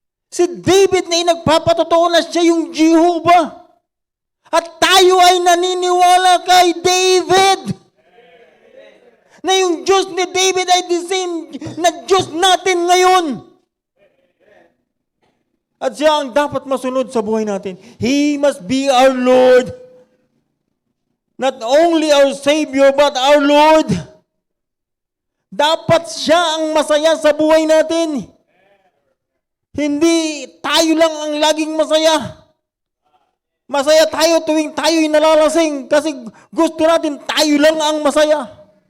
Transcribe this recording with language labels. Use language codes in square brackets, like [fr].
[tl] Si David na nagpapatotoo na siya yung Jehovah. At tayo ay naniniwala kay David na yung Diyos ni David ay the same na Diyos natin ngayon. At siya ang dapat masunod sa buhay natin. [en] He must be our Lord. Not only our Savior, but our Lord. [tl] Dapat siya ang masaya sa buhay natin. Hindi tayo lang ang laging masaya. Masaya tayo tuwing tayo'y nalalasing kasi gusto natin tayo lang ang masaya.